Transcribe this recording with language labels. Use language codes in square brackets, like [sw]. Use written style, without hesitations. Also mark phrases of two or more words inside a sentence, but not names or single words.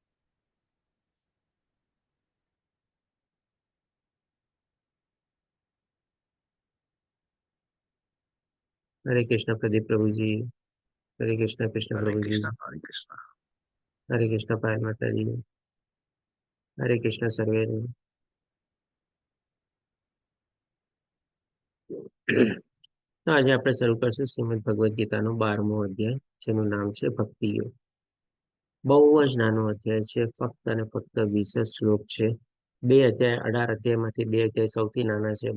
[hi] हरे कृष्ण प्रदीप प्रभु जी। हरे कृष्ण कृष्ण हरे प्रभु जी। कृष्ण हरे कृष्ण। हरे कृष्ण पायल माता जी। हरे कृष्ण [gu] સર્વે ને। તો આજે આપણે શરૂ કરશું શ્રીમદ ભગવદ્ ગીતાનો 12મો અધ્યાય, જેનું નામ છે ભક્તિ યોગ. બહુ જ નાનો અધ્યાય છે, ફક્ત અને ફક્ત 20 જ શ્લોક છે. 2 અધ્યાય 18 અધ્યાયમાંથી 2 અધ્યાય સૌથી નાના છે.